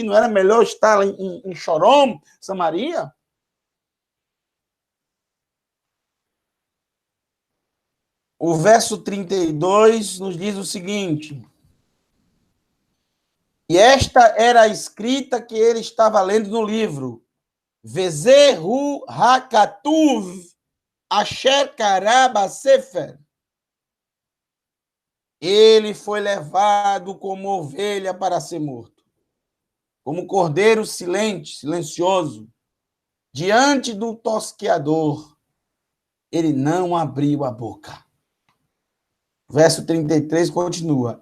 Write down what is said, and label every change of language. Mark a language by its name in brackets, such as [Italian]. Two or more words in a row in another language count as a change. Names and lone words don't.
[Portuguese] Não era melhor estar em Chorom, Samaria? O verso 32 nos diz o seguinte: e esta era a escrita que ele estava lendo no livro. [Hebrew] וזהו הכתוב אשר קרא בספר. [Portuguese] Ele foi levado como ovelha para ser morto, como cordeiro silencioso, diante do tosqueador. Ele não abriu a boca. Verso 33 continua.